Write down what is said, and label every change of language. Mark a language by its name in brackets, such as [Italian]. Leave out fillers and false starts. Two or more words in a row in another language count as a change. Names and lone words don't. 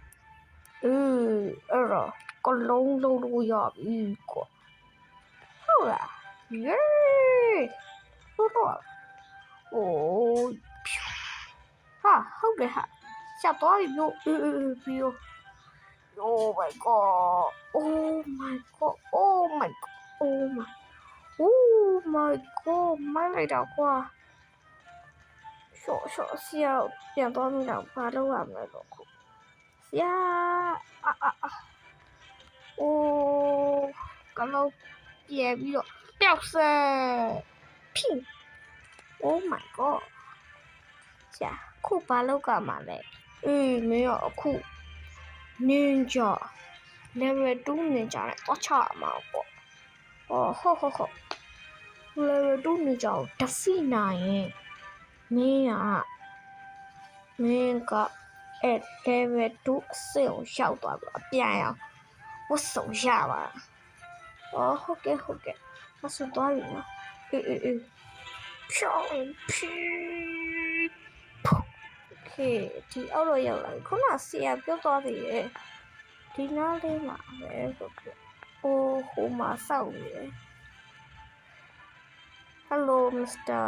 [Burmese] အဲ့တော့ကလုံးလုံးလို့ရပြီကွာဟုတ်လားယေဟုတ်တော့ဟာဟုတ်တယ်ဟာချက်သွားပြီလို့ပြီးရော [English] Oh my god. Oh my god. Oh my god. Oh my. Oh my god. [Burmese] မိုင်းလိုက်တော့ကွာရှော့ဆရာပြန်သွားမိတော့ဘာလုပ်ရမလဲတော့ခုဆရာ အိုးကလောပြေပြီးတော့ပျောက်စဲဖိ [English] Oh my god [Burmese] ဆရာခုဘာလုပ်ကြမှာလဲမင်းရောအခု [English] Ninja level 2 ninja [Burmese] နဲ့တော့ချမှာပေါ့ဟုတ် [English] level 2 ninja [Burmese] ကို defeat နိုင်ရင်မ င်းကlevel 2အဆင့်ကိုရောက်သွားပြီအပြန်အောင်ဝတ်စုံရပါဟုတ်ကဲ့မဆူသွားပြီနော်ဖြောင်းဖြီးဒီအောက်တော့ရောက်လာပြီခုနဆရာပြောသွားသေးရဲ့ဒီနားလေးမှာပဲဆိုပြီးဟိုမှာစောက်နေတယ် [English] Hello Mr.